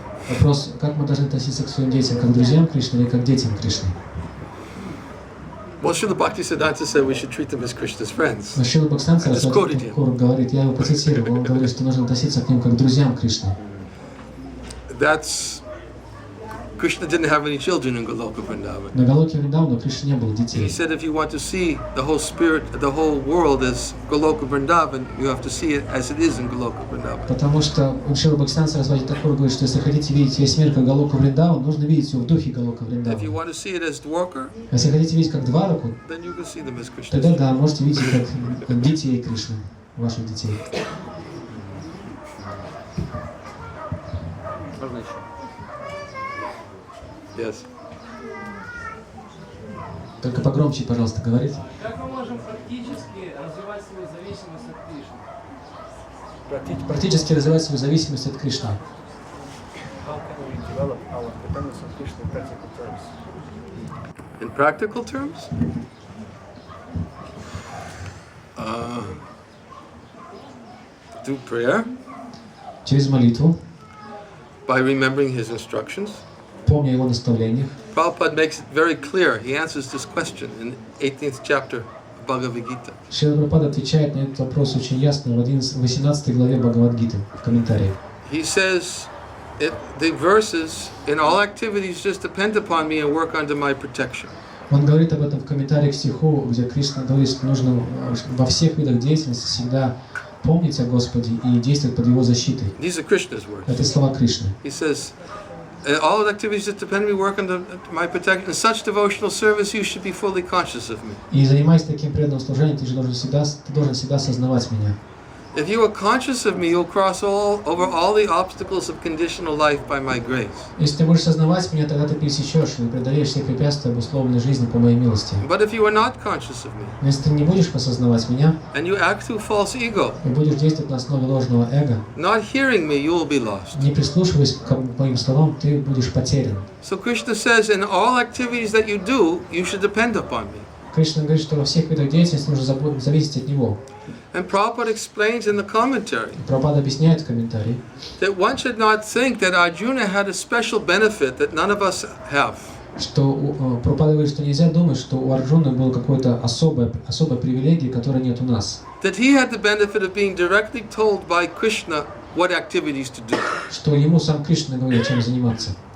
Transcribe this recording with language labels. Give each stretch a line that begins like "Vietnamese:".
Russian: Вопрос, как мы должны относиться к своим детям, как к друзьям Кришны или как к детям Кришны?
English: Well, Srila Bhaktisiddhanta said we should treat them as Krishna's friends.
Russian: Но Шрила Бхактисиданта
English: I just quoted
Russian: Сарасвати
English: him.
Russian: Тхакур говорит, я его процитировал, он говорит, что нужно относиться к ним как к друзьям Кришны.
English: That's Krishna didn't have any children in Goloka Vrindavan.
Russian: На Галоке Вриндавана у Кришны не было
English: He
Russian: детей.
English: said if you want to see the whole spirit, the whole world as Goloka Vrindavan, you have to see it as it is in Goloka Vrindavan.
Russian: Потому что Шрила Бхактисиданта Сарасвати Тхакур говорит, что если хотите видеть весь мир как Галока Вриндаван, нужно видеть его в духе Галока
English: If you
Russian: Вриндавана.
English: want to see it as Dwarka,
Russian: Если хотите видеть как Двараку,
English: then you can see them as Krishna's
Russian: тогда
English: friends.
Russian: да, можете видеть как детей Кришны, ваших детей. Можно еще?
English: Yes.
Russian: Только погромче, пожалуйста, говорите. Как мы можем практически развивать свою зависимость от Кришны? Практически развивать свою зависимость от Кришны.
English: How can we develop our dependence on Krishna in practical terms? In practical terms, through prayer,
Russian: Через молитву,
English: by remembering his instructions.
Russian: помня его наставлениях.
English: Prabhupada makes it very clear. He answers this question in the 18th chapter of Bhagavad Gita.
Russian: Шрила Прабхупада отвечает на этот вопрос очень ясно в 18 главе Бхагавад-гиты в комментариях.
English: He says, the verses, in all activities, just depend upon me and work under my protection.
Russian: Он говорит об этом в комментарии к стиху, где Кришна говорит, что нужно во всех видах деятельности всегда помнить о Господе и действовать под Его защитой.
English: These are Krishna's words.
Russian: Это слова Кришны.
English: He says, in all activities that depend on me, work under my protection. In such devotional service, you should be fully conscious of me.
Russian: И занимаясь таким преданным служением, ты должен всегда сознавать меня.
English: If you are conscious of me, you'll cross over all the obstacles of conditional life by my grace.
Russian: Если ты будешь сознавать меня, тогда ты пересечешь и преодолеешь все препятствия обусловленной жизни по моей милости.
English: But if you are not conscious of me,
Russian: Но если ты не будешь осознавать меня
English: and you act through false ego,
Russian: и будешь действовать на основе ложного эго,
English: not hearing me, you will be lost.
Russian: не прислушиваясь к моим словам, ты будешь потерян.
English: So Krishna says, in all activities that you do, you should depend upon me.
Russian: Кришна говорит, что во всех видах деятельности нужно зависеть от Него.
English: And Prabhupada explains in the commentary
Russian: Прабхупада объясняет в комментарии,
English: that one should not think that Arjuna had a special benefit that none of us have.
Russian: что Прабхупада говорит, что нельзя думать, что у Арджуны был какой-то особая привилегия, которой нет у нас.
English: That he had the benefit of being directly told by Krishna what activities to do.
Russian: Что ему сам Кришна говорил, чем заниматься.